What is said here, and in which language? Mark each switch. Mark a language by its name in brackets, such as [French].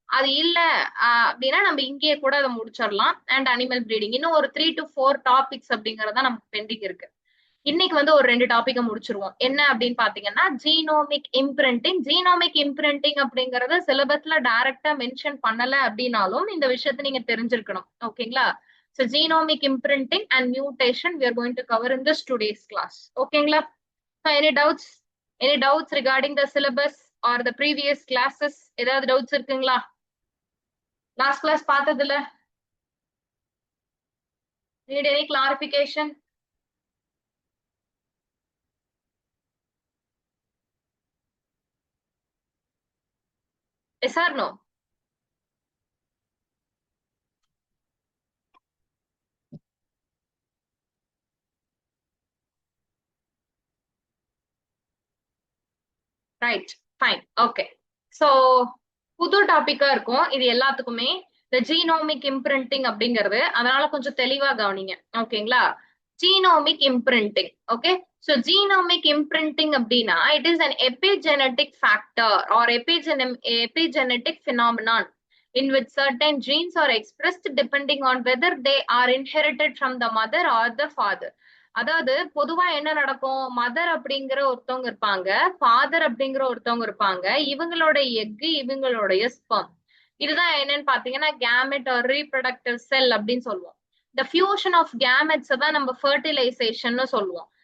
[Tamil] அது இல்ல அப்படின்னா நம்ம இங்கேயே கூட அதை முடிச்சிடலாம். அண்ட் அனிமல் பிரீடிங் இன்னும் ஒரு 3 to 4 டாபிக்ஸ் அப்படிங்கறத நமக்கு பெண்டிங் இருக்கு. இன்னைக்கு வந்து ஒரு 2 டாபிக்க முடிச்சிருவோம். என்ன அப்படின்னு பாத்தீங்கன்னா ஜீனோமிக் இம்ப்ரிண்டிங். ஜீனோமிக் இம்ப்ரிண்டிங் அப்படிங்கறத சிலபஸ்ல டைரக்டா மென்ஷன் பண்ணல அப்படின்னாலும் இந்த விஷயத்த நீங்க தெரிஞ்சிருக்கணும் ஓகேங்களா. [English] So genomic imprinting and mutation we are going to cover in this today's class. Okay, so any doubts? Any doubts regarding the syllabus or the previous classes? [Tamil] Edavadhu doubts irukungla? Last class pathadilla? [English] Need any clarification? Yes or no? Right, fine, okay. [Tamil] So புது டாபிக்கா இருக்கும் இது எல்லாத்துக்குமே. இந்த genomic imprinting அப்படிங்கிறது, அதனால கொஞ்சம் தெளிவா கவனிங்க ஓகேங்களா. Genomic imprinting, okay. [English] So genomic imprinting [Tamil] அப்படின்னா [English] it is an epigenetic factor or epigenetic phenomenon in which certain genes are expressed depending on whether they are inherited from the mother or the father. [Tamil] அதாவது பொதுவா என்ன நடக்கும், mother அப்படிங்கிற ஒருத்தவங்க இருப்பாங்க, father அப்படிங்கிற ஒருத்தவங்க இருப்பாங்க, இவங்களோட எக், இவங்களுடைய ஸ்பெர்ம், இதுதான் என்னன்னு பாத்தீங்கன்னா கேமெட் ஆர் ரீப்ரொடக்டிவ் செல் அப்படின்னு சொல்லுவோம். இந்த ஃபியூஷன் ஆஃப் கேமெட்ஸ் தான் நம்ம ஃபர்டிலைசேஷன் சொல்லுவோம்.